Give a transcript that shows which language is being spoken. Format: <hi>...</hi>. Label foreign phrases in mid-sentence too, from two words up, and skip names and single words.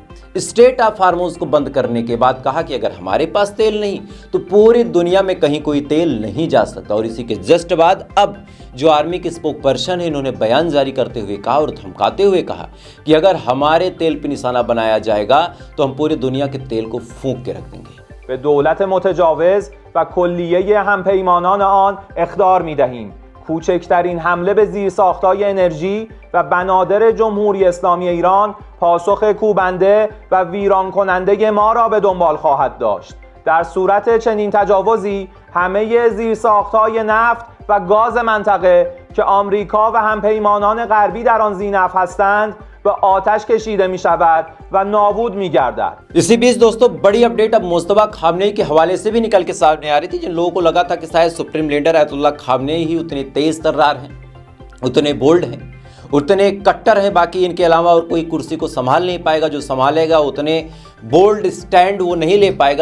<hi>स्ट्रेट ऑफ हार्मोज को बंद करने के बाद कहा कि अगर हमारे पास तेल नहीं तो पूरी दुनिया में कहीं कोई तेल नहीं जा सकता। और इसी के जस्ट बाद अब जो आर्मी के</hi> <en>spoke person</en> <hi>है, इन्होंने बयान जारी करते हुए कहा और धमकाते हुए कहा कि अगर हमारे तेल पर निशाना बनाया जाएगा तो हम पूरी दुनिया के तेल को फूंक के रख देंगे।</hi> <fa>به دولت متجاوز و کلیه همپیمانان آن اخطار می‌دهیم. کوچکترین حمله به زیرساخت‌های انرژی و بنادر جمهوری اسلامی ایران پاسخ کوبنده و ویران کننده ما را به دنبال خواهد داشت. در صورت چنین تجاوزی همه زیرساخت‌های نفت و گاز منطقه که آمریکا و همپیمانان غربی در آن ذی‌نفع هستند به آتش کشیده می شود و نابود می گردد.</fa> <hi>इसी बीच दोस्तों बड़ी अपडेट अब मुस्तफा खामनेई के हवाले से भी निकल के सामने आ रही थी। जिन लोगों को लगा था कि शायद सुप्रीम लीडर आयतुल्लाह खामनेई ही उतने तेज तर्रार हैं, उतने बोल्ड हैं, उतने कट्टर हैं, बाकी इनके अलावा और कोई कुर्सी को संभाल नहीं पाएगा, जो संभालेगा उतने</hi> <en>bold stand</en> <hi>वो नहीं ले पाएगा।</hi>